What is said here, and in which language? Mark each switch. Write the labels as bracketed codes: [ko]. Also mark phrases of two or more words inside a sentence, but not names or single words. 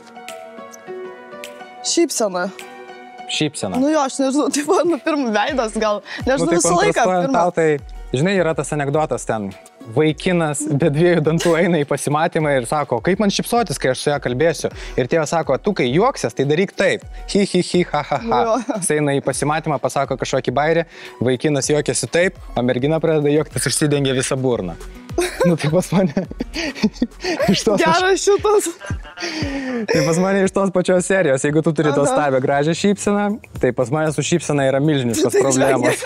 [lt] Šypsena. Šypsena. Nu jo, aš nežinau, tai buvo pirmas veidas gal, nežinau, tai visą laiką pirmą. Tau, tai, žinai, yra tas anekdotas ten, vaikinas be dviejų dantų eina į pasimatymą ir sako, kaip man šypsotis, kai aš su ją kalbėsiu. Ir tėvas sako, tu kai juoksies, tai daryk taip. Hi, hi, hi, ha, ha, ha. Jis eina į pasimatymą, pasako kažkokį bairį, vaikinas juokiasi taip, o mergina pradeda juoktis, užsidengia visą burną. Nu, tai pas mane iš tos... Geras šitas. Tai pas mane iš tos pačios serijos, jeigu tu turi tos stabę gražią šypseną, tai pas mane su šypsena yra milžiniškos problemos.